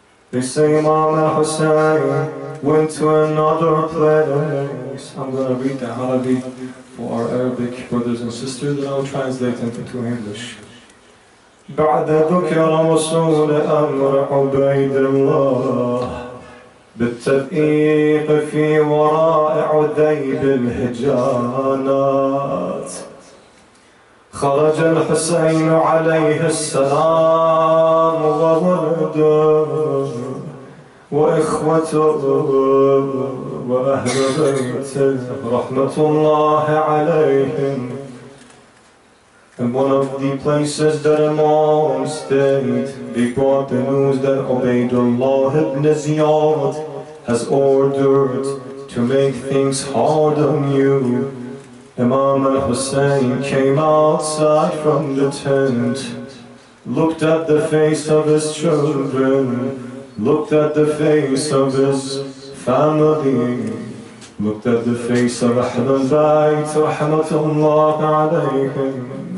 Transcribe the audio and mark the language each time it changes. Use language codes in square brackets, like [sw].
[en] They say Imam Hussein went to another place. I'm going to read the Arabic for our Arabic brothers and sisters, and I'll translate into English. [ar] بعد ذكر وصول أمر عبيد الله بالتدقيق في وراء عذيب الهجانات، خرج الحسين عليه السلام وولده وإخوته وأهل بيته رحمة الله عليهم. [en] And one of the places that Imam stayed, they brought the news that Ubaydullah ibn Ziyad has ordered to make things hard on you. Imam al-Hussein came outside from the tent, looked at the face of his children, looked at the face of his family, looked at the face of Ahl al-Bayt, rahmatullah alayhim.